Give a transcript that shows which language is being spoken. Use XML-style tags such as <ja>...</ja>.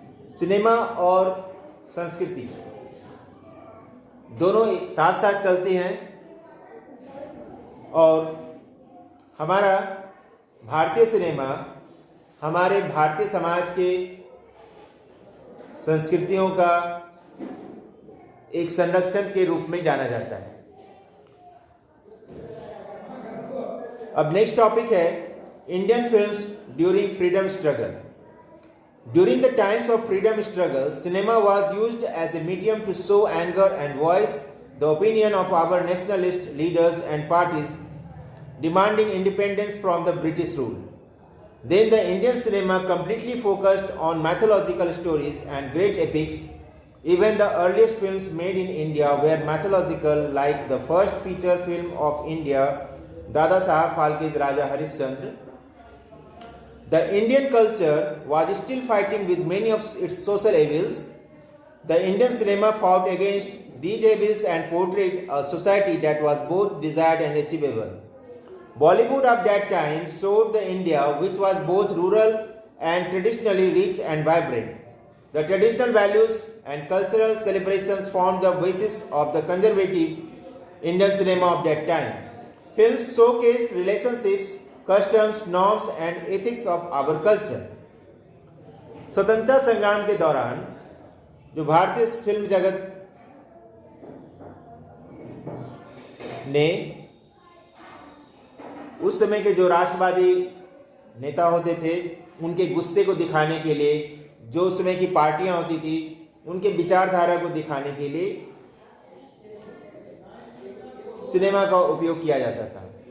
<hi>Cinema और संस्कृति दोनों साथ साथ चलती हैं और हमारा भारतीय सिनेमा हमारे भारतीय समाज के संस्कृतियों का एक संरक्षण के रूप में जाना जाता है।</hi> <en>अब next topic है Indian films during freedom struggle. During the times of freedom struggle, cinema was used as a medium to show anger and voice the opinion of our nationalist leaders and parties demanding independence from the British rule. Then the Indian cinema completely focused on mythological stories and great epics. Even the earliest films made in India were mythological, like the first feature film of India, Dada Saheb Phalke's Raja Harishchandra. The Indian culture was still fighting with many of its social evils. The Indian cinema fought against these evils and portrayed a society that was both desired and achievable. Bollywood of that time showed the India which was both rural and traditionally rich and vibrant. The traditional values and cultural celebrations formed the basis of the conservative Indian cinema of that time. Films showcased relationships, customs, norms and ethics of our culture.</en> <hi>स्वतंत्रता संग्राम के दौरान जो भारतीय film जगत ने उस समय के जो राष्ट्रवादी नेता होते थे उनके गुस्से को दिखाने के लिए, जो उस समय की पार्टियां होती थी उनके विचारधारा को दिखाने के लिए सिनेमा का उपयोग किया जाता था।</hi>